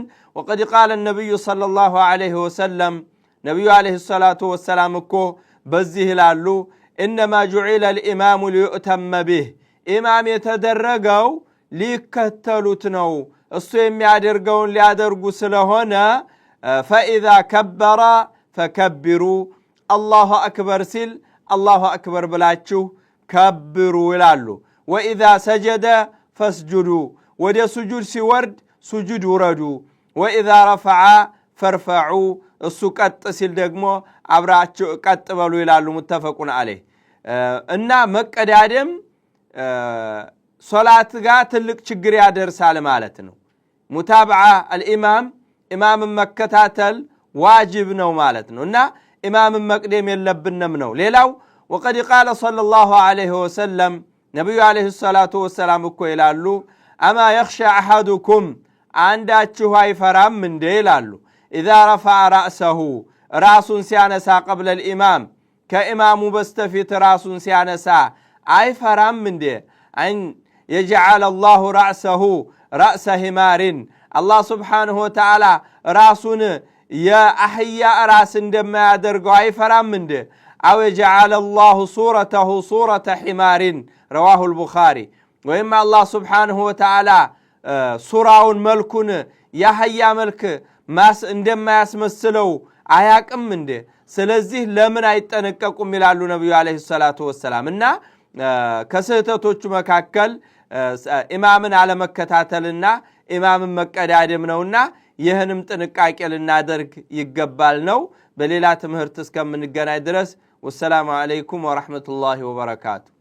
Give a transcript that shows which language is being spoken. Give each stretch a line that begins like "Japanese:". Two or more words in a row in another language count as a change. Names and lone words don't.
Arabic: وقد قال النبي صلى الله عليه وسلم النبي عليه الصلاة والسلام
Amharic: እኮ በዚህ ይላሉ
Arabic: إنما جعل الإمام ليؤتم به
Amharic: ኢማም የተደረገው ሊከተሉት ነው፣ እሱ የሚያደርገውን ሊያደርጉ ስለሆነ
Arabic: فإذا كبر فكبروا الله أكبر
Amharic: ሲል
Arabic: الله أكبر
Amharic: ብላችሁ ከብሩ ይላሉ።
Arabic: وإذا سجد فاسجدوا
Amharic: ወደ ሱጁድ ሲወርድ ሱጁድ ውረዱ።
Arabic: وإذا رفع فارفعوا
Amharic: እሱ ቀጥ ሲል ደግሞ አብራችሁ ቀጥ በሉ ይላሉ።
Arabic: متفق عليه።
Amharic: እና መቀዳደም ሶላት ጋር ትልቅ ችግር ያደርሳል ማለት ነው።
Arabic: متابعة الإمام
Amharic: ኢማምን መከታተል ዋጅብ ነው ማለት ነው። እና ኢማምን መቅደም የለብንም ነው። ሌላው وقد
Arabic: قال صلى الله عليه وسلم نبي عليه الصلاة والسلام
Amharic: እኮ ይላሉ
Arabic: أما يخشى أحدكم
Amharic: አንዳችሁ አይፈራም እንዴ ይላሉ
Arabic: إذا رفع رأسه
Amharic: ራሱን ሲያነሳ
Arabic: قبل الإمام
Amharic: ከኢማሙ በስተፊት ራሱን ሲያነሳ አይፈራም እንዴ
Arabic: أن يجعل الله رأسه رأس حمار الله سبحانه وتعالى
Amharic: ራሱን የአህያ ራስ እንደማያደርገው አይፈራም እንዴ
Arabic: أو يجعل الله صورته صورة حمار رواه البخاري وإما الله سبحانه وتعالى صورውን
Amharic: መልኩን ያህያ መልክ እንደማ ያስመስለው አያቅም እንዴ? ስለዚህ ለምን አይጠነቀቁም ይላሉ ነብዩ
Arabic: عليه الصلاة والسلام።
Amharic: እና ከስህተቶቹ መካከል ኢማምን አለመከታተልና ኢማምን መቀዳደም ነውና ይህንም ጥንቃቄ ልናደርግ ይገባል ነው። በሌላ ትምህርት እስከምንገናኝ ድረስ
Arabic: والسلام عليكم ورحمة الله وبركاته።